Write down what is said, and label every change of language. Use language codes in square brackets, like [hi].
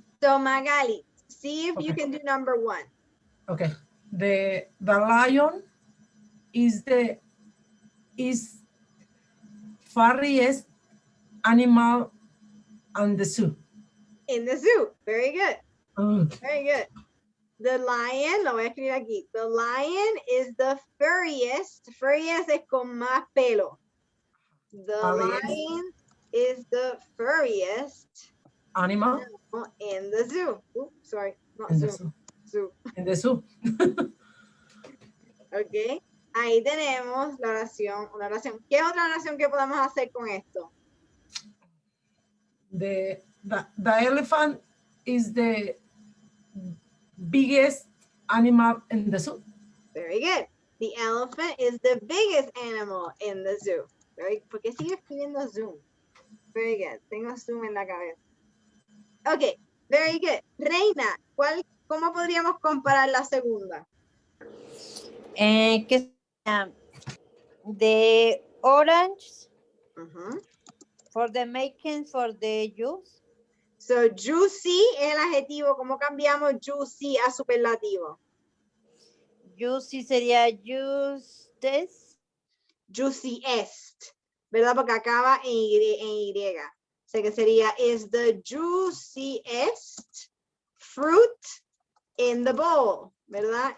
[en] So Magali, see if you can do number 1. Okay. The lion is furriest animal in the zoo. In the zoo. Very good. Very good. The lion, [es] lo voy a escribir aquí. [en] The lion is the furriest. [es] Furriest es con más pelo. [en] The lion is the furriest animal in the zoo. Oops, sorry, not in zoo. The zoo. Zoo. In the zoo. Ok. [es] Ahí tenemos la oración, una oración. ¿Qué otra oración que podemos hacer con esto? [en] The elephant is the biggest animal in the zoo. Very good. The elephant is the biggest animal in the zoo. [es] ¿Por qué sigue escribiendo Zoom? [en] Very good. [es] Tengo Zoom en la cabeza. [en] Ok, very good. [es] Reina, ¿cómo podríamos comparar la segunda? ¿Qué sea? [en] The orange for the making for the juice. [es] So, juicy es el adjetivo. ¿Cómo cambiamos juicy a superlativo? Juicy sería juices. Juiciest, ¿verdad? Porque acaba en Y. O sea que sería, [en] is the juiciest fruit in the bowl, [es] ¿verdad?